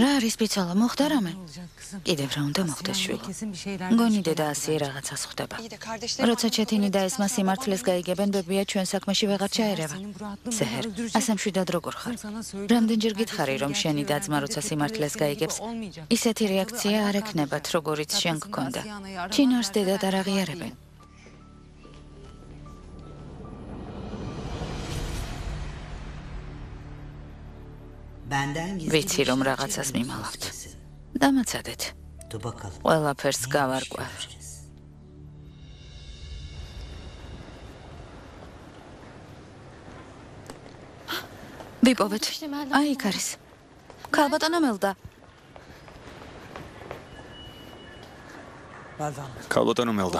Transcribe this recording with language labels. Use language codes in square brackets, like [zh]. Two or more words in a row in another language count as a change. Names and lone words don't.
[ka] რა არის ბიცოლა, მოხდა რამე? კიდევ რა უნდა მოხდეს შვილო? მგონი დედა ასე რაღაცას ხვდება. [tr] İyi de kardeşlerim. [ka] როცა ჩეთინი და ესმა სიმართლეს გაიგებენ, ბებია ჩვენ საქმეში ვეღარ ჩაერევა. ზეჰერ, ასე მშვიდად როგორ ხარ? რამდენჯერ გითხარი, რომ შენი და-ძმა როცა სიმართლეს გაიგებს, ისეთი რეაქცია არ ექნებათ, როგორიც შენ გქონდა. ჩინარს დედად არ აღიარებენ. [tr] Benden gizli [ka] ვიცი, რომ რაღაცას მიმალავთ. დამაცადეთ. [tr] Dur bakalım. [ka] ყველაფერს გავარკვევ. ვიპოვეთ. აი, იქ არის. ქალბატონო მელდა. ქალბატონო მელდა.